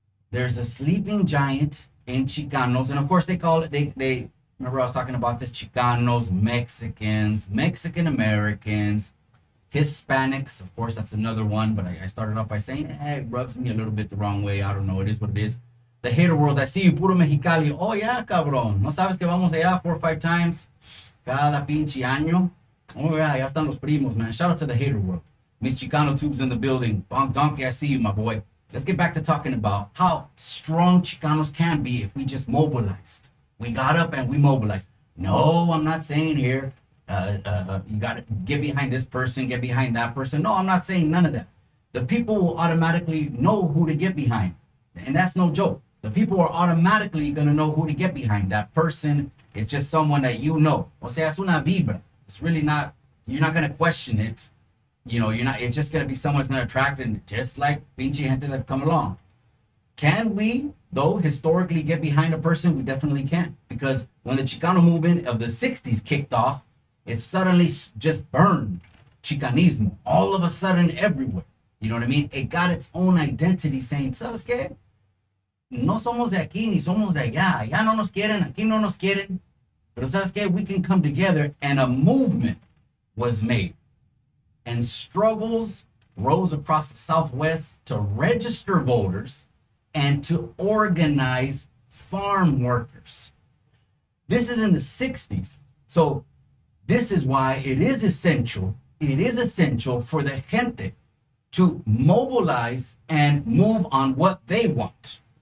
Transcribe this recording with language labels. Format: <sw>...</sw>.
<en>There's a sleeping giant in Chicanos. And of course they call it, they remember I was talking about this, Chicanos, Mexicans, Mexican Americans, Hispanics. Of course, that's another one. But I started off by saying, it rubs me a little bit the wrong way. I don't know. It is what it is. The hater world. I see you, puro Mexicali. Oh, yeah, cabrón.</en> <es>¿No sabes que vamos allá</es> <en>4 or 5 times</en> <es>cada pinche año?</es> <en>Oh, yeah,</en> <es>ya están los primos, man.</es> <en>Shout out to the hater world. Miss Chicano Tubes in the building. Bonk Donkey, I see you, my boy. Let's get back to talking about how strong Chicanos can be if we just mobilized. We got up and we mobilized. No, I'm not saying here, you got to get behind this person, get behind that person. No, I'm not saying none of that. The people will automatically know who to get behind. And that's no joke. The people are automatically going to know who to get behind. That person is just someone that you know.</en> <es>O sea, es una vibra.</es> <en>It's really not, you're not going to question it. It's just going to be someone that's going to attract, and just like</en> <es>pinche gente</es> <en>that have come along. Can we, though, historically get behind a person? We definitely can. Because when the Chicano movement of the 60s kicked off, it suddenly just burned Chicanismo. All of a sudden, everywhere. You know what I mean? It got its own identity saying,</en> <es>¿sabes qué? No somos de aquí, ni somos de allá. Allá no nos quieren, aquí no nos quieren. Pero ¿sabes qué?</es> <en>We can come together, and a movement was made. And struggles rose across the Southwest to register voters and to organize farm workers. This is in the 60s. So this is why it is essential for the gente to mobilize and move on what they want.</en>